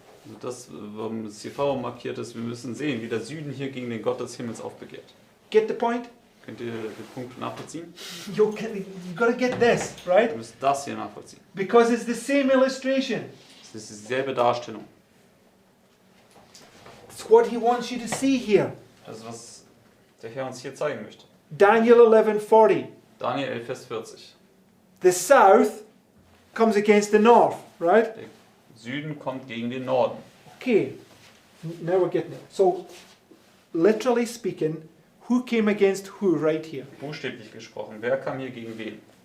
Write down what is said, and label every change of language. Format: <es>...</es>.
<de>Also das, warum es hier Pharao markiert ist, wir müssen sehen, wie der Süden hier gegen den Gott des Himmels aufbegehrt.</de> <en>Get the point?</en> <de>Könnt ihr den Punkt nachvollziehen?</de> <en>You got to get this, right?</en> <de>Ihr müsst das hier nachvollziehen.</de> <en>Because it's the same illustration.</en> <de>Es ist dieselbe Darstellung.</de> <en>It's what he wants you to see here.</en> <de>Also was der Herr uns hier zeigen möchte.</de> <en>Daniel 11:40.</en> <de>Daniel 11, Vers 40.</de> <en>The south comes against the north, right?</en> <de>Der Süden kommt gegen den Norden.</de> <en>Okay, now we're getting it. So, literally speaking, who came against who right here?</en> <de>Buchstäblich gesprochen, wer kam hier gegen wen?</de>